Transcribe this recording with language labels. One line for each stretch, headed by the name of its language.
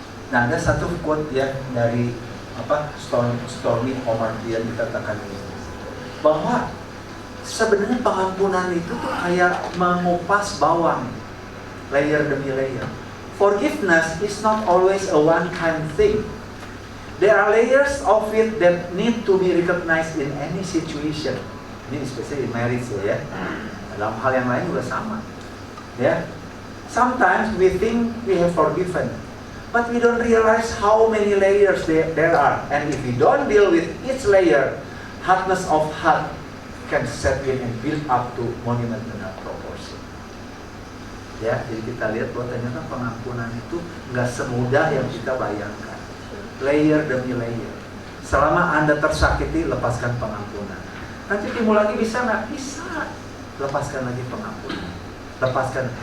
Indonesian: Nah, ada satu quote ya dari Stormy Omartian dikatakan ini, bahwa sebenarnya pengampunan itu tuh kayak mengupas bawang layer demi layer.
English: Forgiveness is not always a one-time thing. There are layers of it that need to be recognized in any situation.
Indonesian: Ini especially in marriage ya. Dalam hal yang lain juga sama. Ya.
English: Sometimes we think we have forgiven, but we don't realize how many layers there are. And if we don't deal with each layer, hardness of heart can set in and build up to monumental proportion.
Indonesian: Ya, jadi kita lihat bahwa ternyata pengampunan itu nggak semudah yang kita bayangkan. Layer demi layer. Selama Anda tersakiti, lepaskan pengampunan. Nanti timbul lagi, bisa nggak? Bisa. Lepaskan lagi pengampunan. Lepaskan.